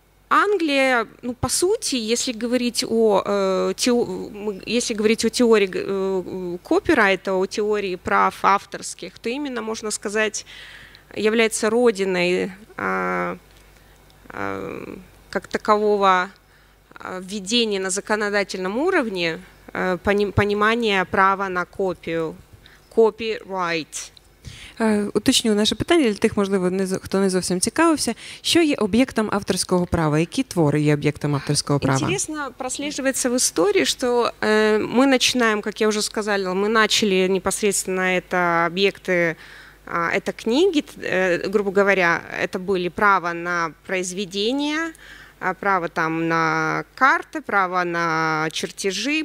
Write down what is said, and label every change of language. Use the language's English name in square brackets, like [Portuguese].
[Russian] Англия, ну, по сути, если говорить о теории копирайта, о теории прав авторских, то именно, можно сказать, является родиной как такового введения на законодательном уровне понимания права на копію, copyright. [Ukrainian] Уточню наше питання для тих, можливо, хто не зовсім цікавився. Що є об'єктом авторського права? Які твори є об'єктом авторського права? [Russian] Интересно прослеживается в истории, что мы начинаем, как я уже сказала, мы начали непосредственно это объекты, это книги, грубо говоря, это были право на произведения, право там на карты, право на чертежи.